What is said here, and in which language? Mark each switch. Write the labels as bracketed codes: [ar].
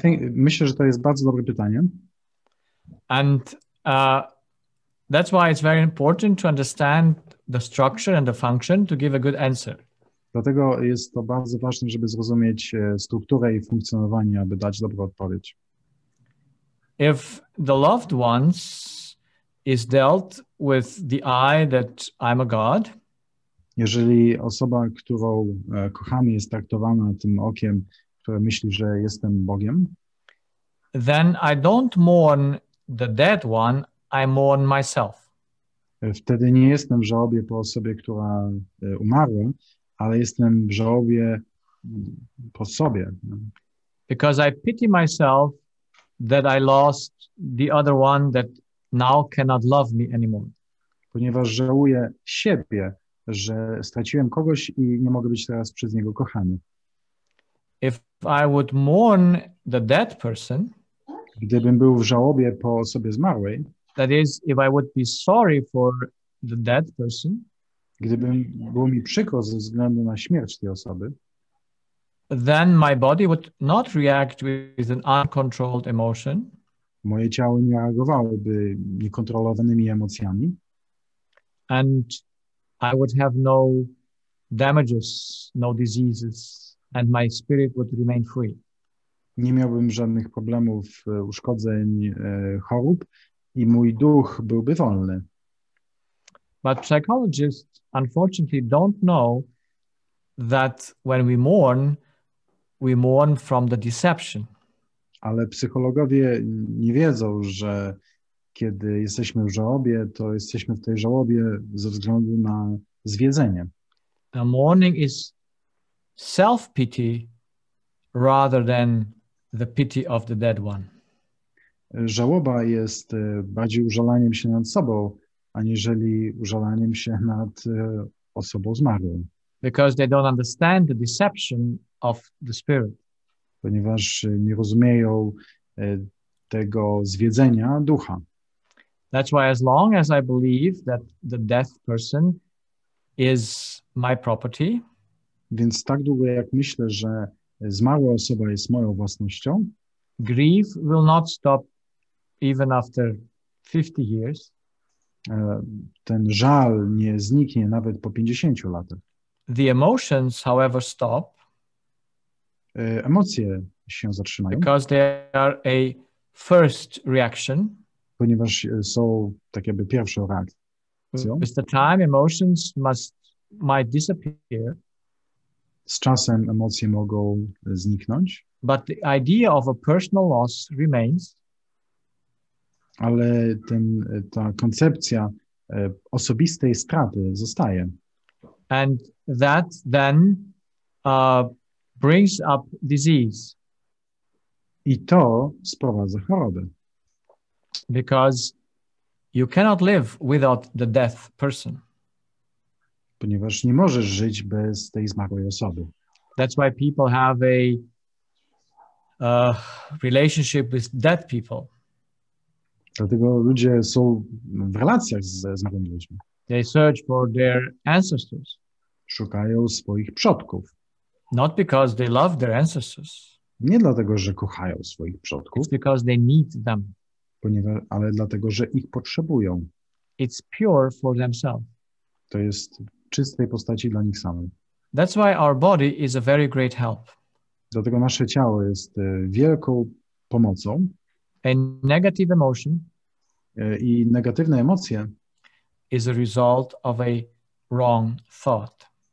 [pl] Myślę, że to jest bardzo dobre pytanie. [en] And that's why it's very important to understand the structure and the function to give a good answer. [pl] Dlatego jest to bardzo ważne, żeby zrozumieć strukturę i funkcjonowanie, aby dać dobrą odpowiedź. [en] If the loved ones is dealt with the I that I'm a God, [pl] jeżeli osoba, którą kochamy, jest traktowana tym okiem, które myśli, że jestem Bogiem, [en] then I don't mourn the dead one, I mourn myself. [pl] Wtedy nie jestem w żałobie po osobie, która umarła, ale jestem w żałobie po sobie. [en] Because I pity myself that I lost the other one that now cannot love me anymore. [pl] Ponieważ żałuję siebie, że straciłem kogoś i nie mogę być teraz przez niego kochany. [en] If I would mourn the dead person, [pl] gdybym był w żałobie po osobie zmarłej, [en] that is, if I would be sorry for the dead person, [pl] gdybym było mi przykro ze względu na śmierć tej osoby, [en] then my body would not react with an uncontrolled emotion. [pl] Moje ciało nie reagowałoby niekontrolowanymi emocjami. [en] And I would have no damages, no diseases, and my spirit would remain free. [pl] Nie miałbym żadnych problemów, uszkodzeń, chorób i mój duch byłby wolny. [en] But psychologists unfortunately don't know that when we mourn from the deception. [pl] Ale psychologowie nie wiedzą, że kiedy jesteśmy w żałobie, to jesteśmy w tej żałobie ze względu na zwiedzenie. [en] The mourning is self-pity rather than the pity of the dead one. [pl] Żałoba jest bardziej użalaniem się nad sobą, aniżeli użalaniem się nad osobą zmarłą. [en] Because they don't understand the deception of the spirit. [pl] Ponieważ nie rozumieją tego zwiedzenia ducha. [en] That's why as long as I believe that the dead person is my property, [pl] więc tak długo jak myślę, że zmarła osoba jest moją własnością, [en] grief will not stop even after 50 years. [pl] Ten żal nie zniknie nawet po 50 latach. [en] The emotions, however, stop. [pl] Emocje się zatrzymają. [en] Because they are a first reaction. [pl] Ponieważ są tak jakby pierwszą reakcją. [en] With the time, emotions might disappear. [pl] Z czasem emocje mogą zniknąć. [en] But the idea of a personal loss remains. [pl] Ale ta koncepcja osobistej straty zostaje. [en] And that then brings up disease. [pl] I to sprowadza chorobę. [en] Because you cannot live without the death person. [pl] Ponieważ nie możesz żyć bez tej zmarłej osoby. [en] That's why people have a relationship with dead people. [pl] Dlatego ludzie są w relacjach ze zmarłymi ludźmi. [en] They search for their ancestors. [pl] Szukają swoich przodków. [en] Not because they love their ancestors. [pl] Nie dlatego, że kochają swoich przodków. [en] It's because they need them. [pl] Ale dlatego, że ich potrzebują. [en] It's pure for themselves. [pl] To jest w czystej postaci dla nich samych. [en] That's why our body is a very great help. [pl] Dlatego nasze ciało jest wielką pomocą. [en] A negative emotion [pl] i negatywne emocje [en] is a result of a wrong thought.